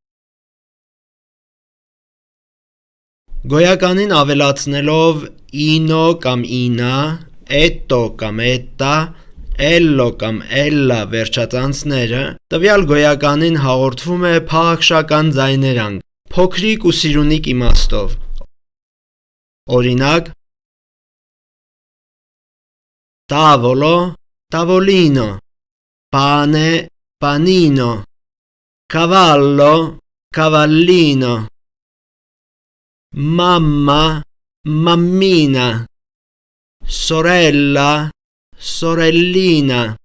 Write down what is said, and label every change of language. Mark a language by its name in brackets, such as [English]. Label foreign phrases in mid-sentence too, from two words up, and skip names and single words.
[Armenian] Գոյականին ավելացնելով ինո կամ ինա, էտո կամ էտա, էլլո կամ էլլա վերջածանցները, տվյալ գոյականին հաղորդվում է փաղաքշական ձայներանգ, փոքրիկ ու սիրունիկ իմաստով։ Օրինակ, [Italian] tavolo, tavolino, pane, panino, cavallo, cavallino, mamma, mammina, sorella, sorellina,